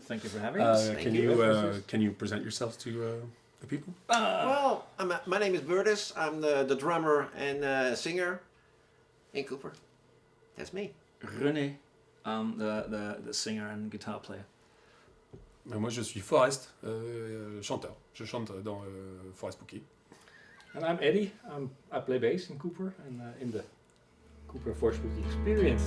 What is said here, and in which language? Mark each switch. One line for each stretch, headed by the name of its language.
English: Thank you for having us. Can you present yourself to the people? Well, my name is Bertus. I'm the drummer and singer in Cooper. That's me. René, I'm the singer and guitar player.
French: Moi, je suis Forrest, chanteur. Je chante dans Forrest Spooky.
English: And I'm Eddie. I play bass in Cooper and in the Cooper Force Spooky Experience.